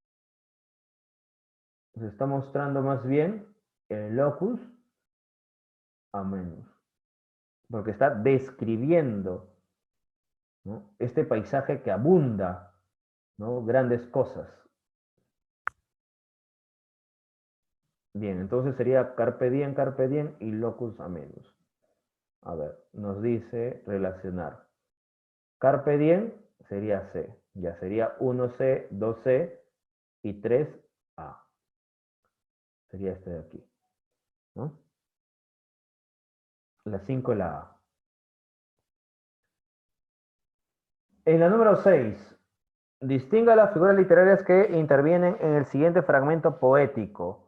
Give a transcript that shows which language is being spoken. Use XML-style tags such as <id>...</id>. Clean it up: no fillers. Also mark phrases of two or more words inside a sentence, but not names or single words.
<es>Se está mostrando más bien el</es> <la>locus amenus.</la> <es>Porque está describiendo, ¿no? Este paisaje que abunda, ¿no? Grandes cosas. Bien, entonces sería</es> <la>carpe diem</la> <es>y</es> <la>locus amenus.</la> <es>A ver, nos dice relacionar. Carpe diem sería C. Ya sería 1C, 2C y 3A. Sería este de aquí, ¿no? La 5 y la A. En la número 6, distinga las figuras literarias que intervienen en el siguiente fragmento poético.</es>